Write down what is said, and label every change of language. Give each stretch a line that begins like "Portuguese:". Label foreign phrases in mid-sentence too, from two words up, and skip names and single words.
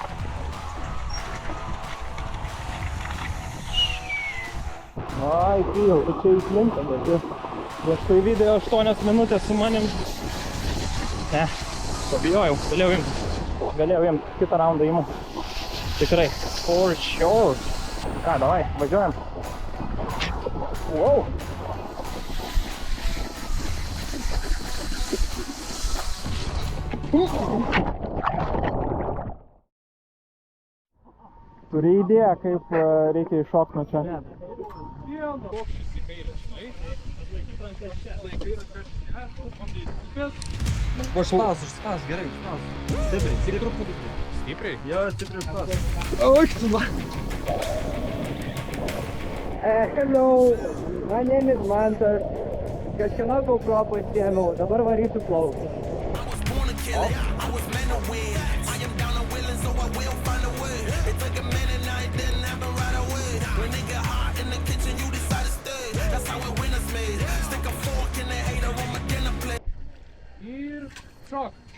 Lithuanian: Ai, jau, tu čia įslinka, bet jau. Prieš tai video 8 minutės su manim. Ne, pabijojau, galėjau imti. Kitą raundą imu. Tikrai.
English: For sure.
Lithuanian: Ką, davai, važiuojam. Wow. Turi idėją, kaip reikia iššokti nuo čia? Užspaus, gerai, užspaus. Stipriai, truputį. Stipriai? Jo, stipriai užspaus.
English: Hello, my name is Mantas.
Lithuanian: Kažkieno GoPro pasiėmiau, dabar varysiu plaukti. Ir šok.